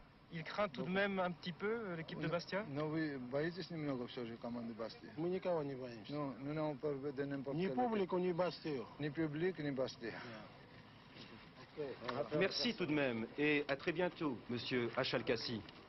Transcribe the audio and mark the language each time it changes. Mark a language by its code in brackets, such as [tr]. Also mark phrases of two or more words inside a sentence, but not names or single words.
[fr] Il craint tout de même un petit peu l'équipe de Bastia? [ru] Но вы боитесь немного все же команды Бастия? Мы никого не боимся. Ну, [fr] nous n'avons pas peur de n'importe [ru] Ни [fr] quelle [ru] публику, ни Бастию. [fr] équipe. Ni public, ni Bastia. Merci tout de même et à très bientôt, monsieur Achalkassi.